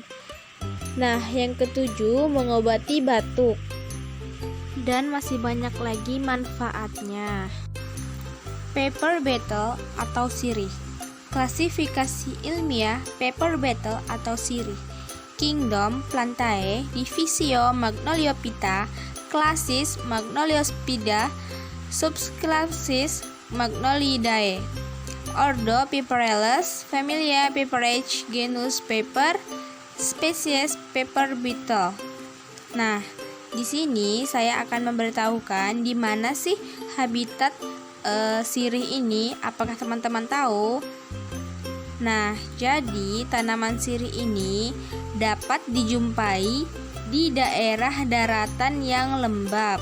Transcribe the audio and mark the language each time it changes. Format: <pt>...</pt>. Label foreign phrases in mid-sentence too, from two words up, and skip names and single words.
<id>Nah, yang ketujuh, mengobati batuk. Dan masih banyak lagi manfaatnya.</id> <en>Paper beetle</en> <id>atau sirih. Klasifikasi ilmiah</id> <en>paper beetle</en> <id>atau sirih. Kingdom Plantae, Divisio Magnoliophyta, Klasis Magnoliospida, Subclassis Magnoliidae. Ordo Piperellus, Familia Piperage, Genus Piper, spesies</id> <en>pepper beetle.</en> <id>Nah, di sini saya akan memberitahukan di mana sih habitat sirih ini. Apakah teman-teman tahu? Nah, jadi tanaman sirih ini dapat dijumpai di daerah daratan yang lembab.</id>